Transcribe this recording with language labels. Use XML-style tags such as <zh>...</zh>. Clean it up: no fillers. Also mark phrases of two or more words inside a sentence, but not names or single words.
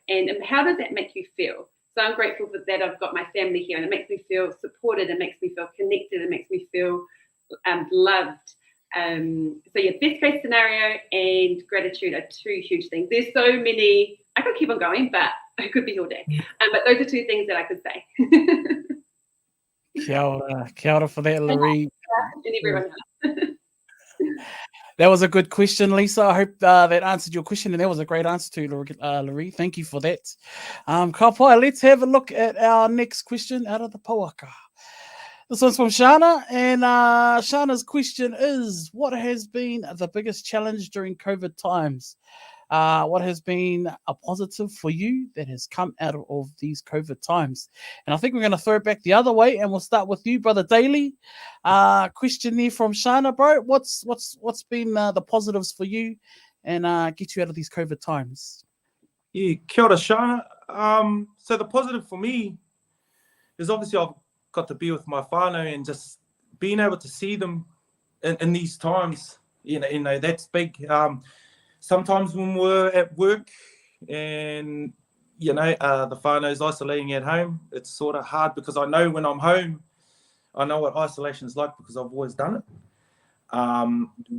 <en>And how does that make you feel? So I'm grateful for that I've got my family here, and it makes me feel supported. It makes me feel connected. It makes me feel loved. So yeah, best case scenario and gratitude are two huge things. There's so many. I could keep on going, but it could be all day. But those are two things that I could say.</en> <mi>Kia ora</mi> <en>for that, Larry. And everyone else. That was a good question, Lisa. I hope that answered your question, and that was a great answer to Larry. Thank you for that.</en> <mi>Ka pai,</mi> <en>let's have a look at our next question out of the pauaka. This one's from Shana, and Shana's question is, what has been the biggest challenge during COVID times? What has been a positive for you that has come out of these COVID times? And I think we're going to throw it back the other way, and we'll start with you, Brother Daly. Question there from Shana, bro. What's been the positives for you and get you out of these COVID times? Yeah,</en> <mi>kia ora,</mi> <en>Shana. So the positive for me is obviously I've got to be with my whānau and just being able to see them in these times. You know that's big. Sometimes when we're at work and, the whānau's isolating at home, it's sort of hard because I know when I'm home, I know what isolation is like because I've always done it.</en>